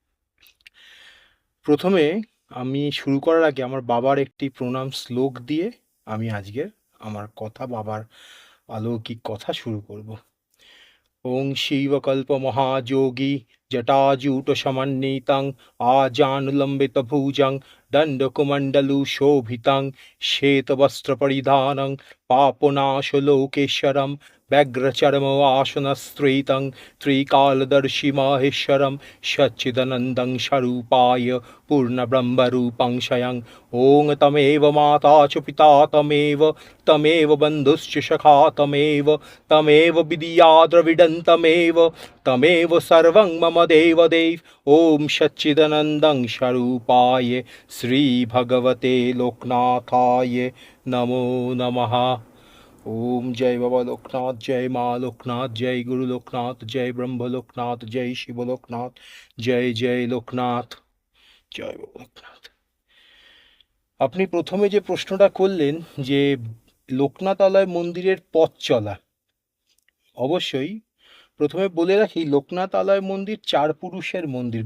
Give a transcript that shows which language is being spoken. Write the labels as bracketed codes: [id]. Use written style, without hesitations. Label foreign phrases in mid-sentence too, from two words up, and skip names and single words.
[bn] প্রথমে আমি শুরু করার আগে আমার বাবার একটি প্রণাম শ্লোক দিয়ে আমি আজকের আমার কথা, বাবার অলৌকিক কথা শুরু করব। [sa] ওং শিবকল্পমহাযোগী জটাজূটসমন্বিतं आजानुलम्बितभुजं दण्डकुमण्डलुशोभितं श्वेतवस्त्रपरिधानं पापनाशलोकेश्वरं व्यग्रचर्मवासनस्त्रीतं त्रिकालदर्शि माहेश्वरं सच्चिदानन्दं स्वरूपाय पूर्णब्रह्मरूपं स्वयं। ॐ तमेव माता च पिता तमेव बन्धुश्च सखा तमेव विद्या द्रविडं तमेव सर्वं मम देवदेव। ॐ सच्चिदानन्दं स्वरूपाय श्रीभगवते लोकनाथाय नमो नमः। [bn] ওম জয় বাবা লোকনাথ, জয় মা লোকনাথ, জয় গুরু লোকনাথ, জয় ব্রহ্ম লোকনাথ, জয় শিব লোকনাথ, জয় জয় লোকনাথ, জয় বাবা লোকনাথ। আপনি প্রথমে যে প্রশ্নটা করলেন যে লোকনাথ আলয় মন্দিরের পথ চলা, অবশ্যই প্রথমে বলে রাখি লোকনাথ আলয় মন্দির চার পুরুষের মন্দির।